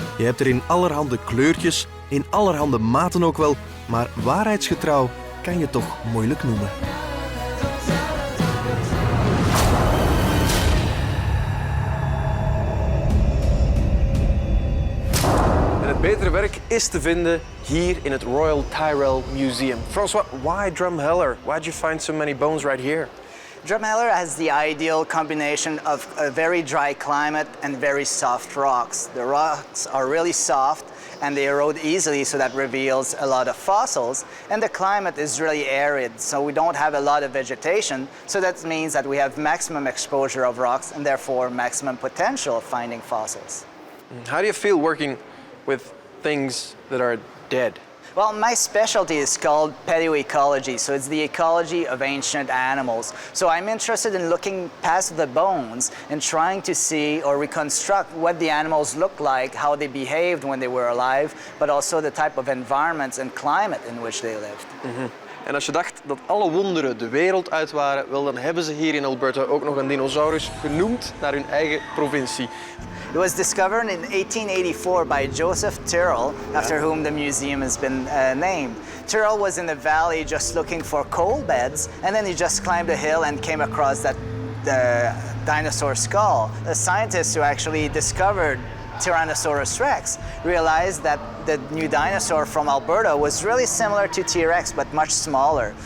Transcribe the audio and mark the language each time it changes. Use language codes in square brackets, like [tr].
[nl] Je hebt er in allerhande kleurtjes, in allerhande maten ook wel, maar waarheidsgetrouw kan je toch moeilijk noemen. En het betere werk is te vinden hier in het Royal Tyrrell Museum. [en] François, why Drumheller? Why did you find so many bones right here? Drumheller has the ideal combination of a very dry climate and very soft rocks. The rocks are really soft and they erode easily, so that reveals a lot of fossils. And the climate is really arid, so we don't have a lot of vegetation. So that means that we have maximum exposure of rocks and therefore maximum potential of finding fossils. How do you feel working with things that are dead? Well, my specialty is called paleoecology, so it's the ecology of ancient animals. So I'm interested in looking past the bones and trying to see or reconstruct what the animals look like, how they behaved when they were alive, but also the type of environments and climate in which they lived. [nl] En als je dacht dat alle wonderen de wereld uit waren, wel, dan hebben ze hier in Alberta ook nog een dinosaurus genoemd naar hun eigen provincie. [en] It was discovered in 1884 by Joseph Tyrrell, after whom the museum has been named. Tyrrell was in the valley just looking for coal beds, and then he just climbed a hill and came across that dinosaur skull. The scientists who actually discovered Tyrannosaurus rex realized that the new dinosaur from Alberta was really similar to T-Rex but much smaller.